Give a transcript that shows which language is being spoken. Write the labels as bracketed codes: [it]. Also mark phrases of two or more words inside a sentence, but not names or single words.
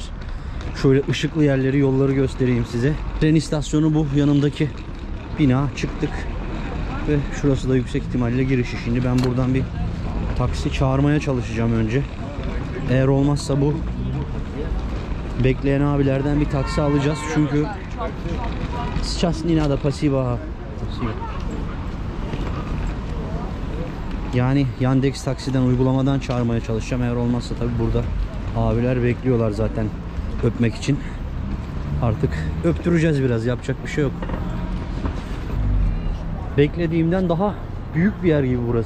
[tr] Şöyle ışıklı yerleri, yolları göstereyim size. Tren istasyonu bu. Yanımdaki bina. Çıktık. Ve şurası da yüksek ihtimalle girişi. Şimdi ben buradan bir taksi çağırmaya çalışacağım önce. Eğer olmazsa bu bekleyen abilerden bir taksi alacağız. [ru] Çünkü сейчас не надо, спасибо. [tr] Yani Yandex taksiden, uygulamadan çağırmaya çalışacağım. Eğer olmazsa tabi burada abiler bekliyorlar zaten öpmek için. Artık öptüreceğiz biraz, yapacak bir şey yok. Beklediğimden daha büyük bir yer gibi burası.